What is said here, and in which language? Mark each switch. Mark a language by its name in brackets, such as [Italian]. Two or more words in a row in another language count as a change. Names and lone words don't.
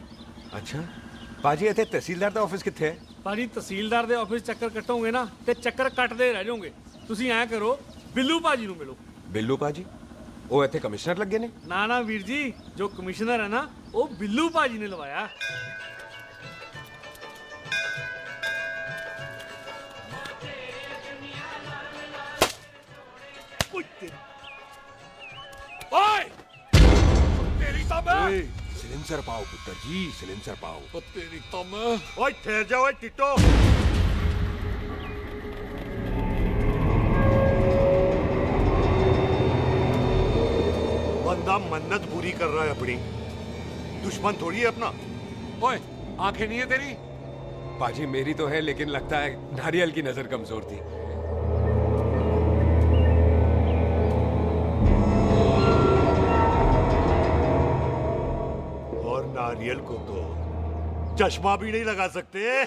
[Punjabi] ਅੱਛਾ ਭਾਜੀ, ਇੱਥੇ ਤਹਿਸੀਲਦਾਰ ਦਾ ਆਫਿਸ ਕਿੱਥੇ ਹੈ? ਭਾਜੀ ਤਹਿਸੀਲਦਾਰ ਦੇ ਆਫਿਸ ਚੱਕਰ ਕੱਟੋਗੇ ਨਾ ਤੇ ਚੱਕਰ ਕੱਟਦੇ ਰਹਿ ਜਾਓਗੇ। ਤੁਸੀਂ ਐਂ ਕਰੋ, ਬਿੱਲੂ ਭਾਜੀ ਨੂੰ ਮਿਲੋ। ਬਿੱਲੂ ਭਾਜੀ? ਉਹ ਇੱਥੇ ਕਮਿਸ਼ਨਰ ਲੱਗੇ ਨੇ? ਨਾ ਨਾ ਵੀਰ ਜੀ, ਜੋ ਕਮਿਸ਼ਨਰ ਹੈ ਨਾ ਉਹ ਬਿੱਲੂ ਭਾਜੀ ਨੇ ਲਵਾਇਆ। [Hindi] ओए! तेरी तो मैं! [Punjabi] ਸਿਲੈਂਸਰ ਪਾਓ ਪੁੱਤਰ ਜੀ, ਸਿਲੈਂਸਰ ਪਾਓ। [Hindi] ओ तेरी तो मैं! ओए ठहर जा ओए टिटो! बंदा मन्नत पूरी कर रहा है अपनी, दुश्मन थोड़ी है अपना। ओए, आंखें नहीं है तेरी? पाजी मेरी तो है, लेकिन लगता है नारियल की नजर कमजोर थी। और नारियल को तो चश्मा भी नहीं लगा सकते।